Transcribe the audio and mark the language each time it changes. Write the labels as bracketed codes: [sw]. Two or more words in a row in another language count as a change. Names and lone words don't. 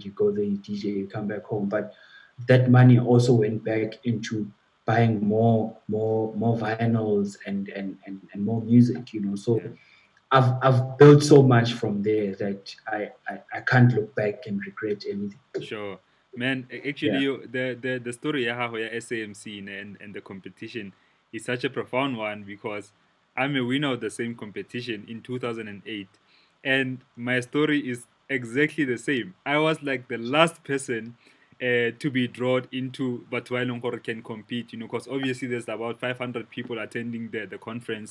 [en] You go there, you DJ, you come back home. But that money also went back into buying more vinyls and more music, you know. Yeah. So I've built so much from there that I can't look back and regret anything. Sure. Man, actually, Yeah. the story [nso] ya gago ya [en] SAMC and the competition is such a profound one because I'm a winner of the same competition in 2008. And my story is exactly the same. I was like the last person to be drawn into but while Nkoro can compete, you know, because obviously there's about 500 people attending the conference